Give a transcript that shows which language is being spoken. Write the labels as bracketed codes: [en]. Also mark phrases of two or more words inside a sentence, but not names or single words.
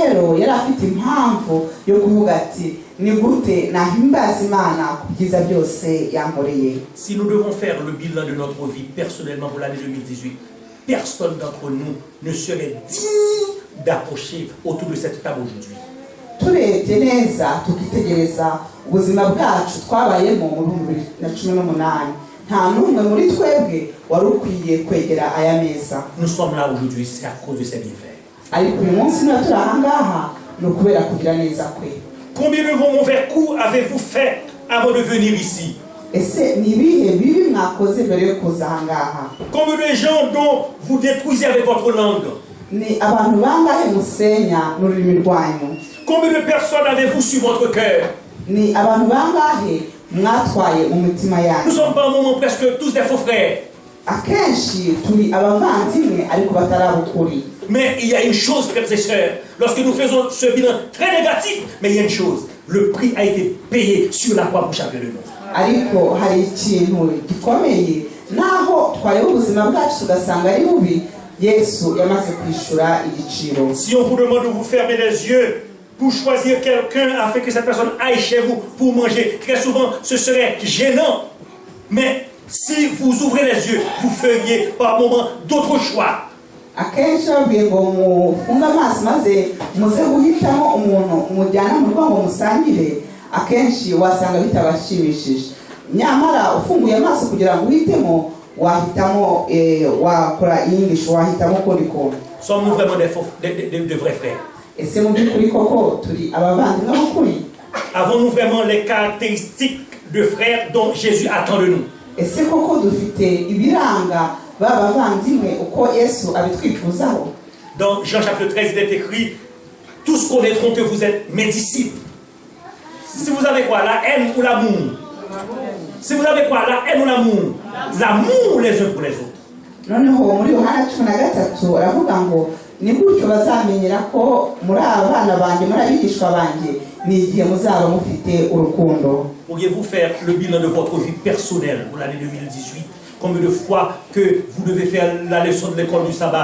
[fr] Si nous devons faire le bilan de notre vie personnellement pour l'année 2018, personne d'entre nous ne serait digne d'approcher autour de cette table aujourd'hui. [rw] turebye neza tukitegereza ubuzima bwacu twabayemo mu 2018 nta n'umwe muri twebwe wari ukwiye kwegera aya meza. [fr] Nous sommes là aujourd'hui, c'est à cause de ses bienfaits. [rw] ariko uyu munsi niba turi aha ngaha ni ukubera kugira neza kwe. [fr] Combien de mauvais coups avez-vous fait avant de venir ici? [rw] ese ni ibihe bibi mwakoze mbere yo kuza aha ngaha? [fr] Combien de gens dont vous détruisez avec votre langue? [rw] ni abantu bangahe musenya n'ururimi rwanyu? [fr] Combien de personnes avez-vous sur votre cœur? [rw] ni abantu bangahe mwatwaye mu mitima yanyu? [fr] Nous sommes par un moment presque tous des faux frères. [rw] akenshi turi abavandimwe ariko batarabukuri. [fr] Mais il y a une chose, frères et sœurs, lorsque nous faisons ce bilan très négatif, mais il y a une chose, le prix a été payé sur la croix pour chacun de nous. [rw] ariko hari ikintu gikomeye naho twareba ubuzima bwacu tugasanga ari bubi Yesu yamaze kwishura igiciro. [fr] Si on vous demande de vous fermer les yeux pour choisir quelqu'un afin que cette personne aille chez vous pour manger, très souvent ce serait gênant. Mais si vous ouvrez les yeux, vous feriez par moment d'autres choix. [rw] akenshi babwiye ngo mufunge amaso maze muze guhitamo umuntu umujyana mu rugo ngo musangire akenshi wasanga bitabashimishije nyamara ufunguye amaso kugira ngo uhitemo wahitamo wakora iyindi wahitamo kuri konti. [fr] Sommes-nous vraiment de vrais frères? [rw] ese mu by'ukuri koko turi abavandimwe b'ukuri? [fr] Avons-nous vraiment les caractéristiques de frères dont Jésus attend de nous? [rw] ese koko dufite ibiranga b'abavandimwe uko Yesu abitwifuzaho? [fr] Dans Jean chapitre 13, il est écrit, tous connaîtront que vous êtes mes disciples. Si vous avez quoi? La haine ou l'amour? Si vous avez quoi? La haine ou l'amour? L'amour les uns pour les autres. [rw] noneho muri Yohana 13 aravuga ngo ni gutyo bazamenyera ko muri abana banjye muri abigishwa banjye ni igihe muzaba mufite urukundo. [fr] Pourriez-vous faire le bilan de votre vie personnelle pour l'année 2018? Combien de fois que vous devez faire la leçon de l'école du sabbat?